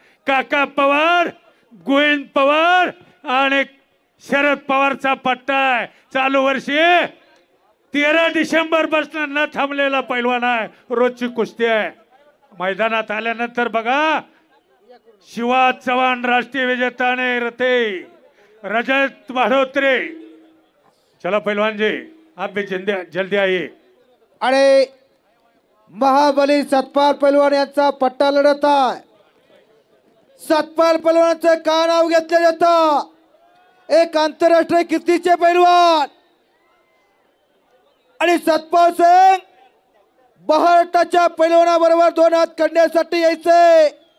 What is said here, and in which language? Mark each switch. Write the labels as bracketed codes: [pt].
[mr] काका पवार गोविंद पवार आणि शरद पवारचा पट्टा आहे। चालू वर्षी 13 डिसेंबर पासून न थांबलेला पैलवान आहे। रोजची कुस्ती आहे। मैदानात आल्यानंतर बघा शिवा चव्हाण राष्ट्रीय विजेता ने रथे रजत बाढोत्रे। [hi] चला पहलवान जी आप भी जल्दी आइए। [mr] आणि महाबली सतपाल पैलवान यांचा पट्टा लढत आहे। सतपाल पैलवानाचं का नाव घेतलं जातं? एक आंतरराष्ट्रीय कीर्तीचे पैलवान आणि सतपाल सिंग महाराष्ट्राच्या पैलवानाबरोबर 2 हात काढण्यासाठी यायचे।